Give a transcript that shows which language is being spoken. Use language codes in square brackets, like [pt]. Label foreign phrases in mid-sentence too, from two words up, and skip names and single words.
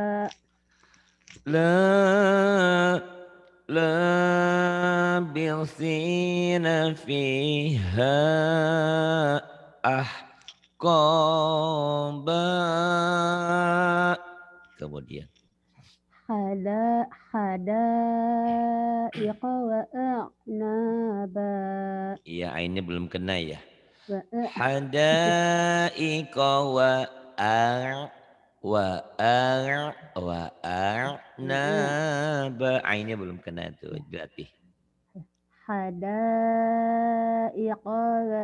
[ar] لابثين فيها أحقابا. [id] Kemudian [ar] حدائق وأعنابا. [id] iya ainnya belum kena ya. [ar] Wa حدائق وأعنابا. [id] Ainnya belum kena tuh berarti. [ar] حدائق و